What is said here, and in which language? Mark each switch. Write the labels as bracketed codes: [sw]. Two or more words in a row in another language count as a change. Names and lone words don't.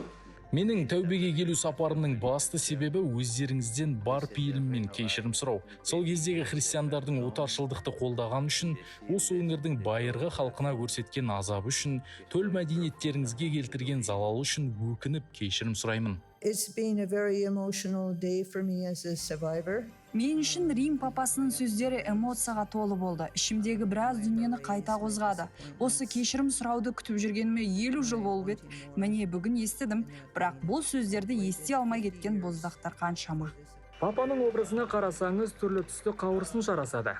[kk] Менің тәубеге келу сапарымның басты себебі өздеріңізден бар пейіліммен кешірім сұрау. Сол кездегі христиандардың отаршылдықты қолдаған үшін, осы өңірдің байырғы халқына көрсеткен азабы үшін, төл мәдениеттеріңізге келтірген залалы үшін өкініп кешірім сұраймын. [en] It's been a very emotional day for me as a survivor. [kk] Мен үшін Рим папасының сөздері эмоцияға толы болды. Ішімдегі біраз дүниені қайта қозғады. Осы кешірім сұрауды күтіп жүргеніме 50 жыл болып еді. Міне бүгін естідім, бірақ бұл сөздерді ести алмай кеткен боздақтар қаншама. Папаның образына қарасаңыз түрлі түсті қауырсын жарасады.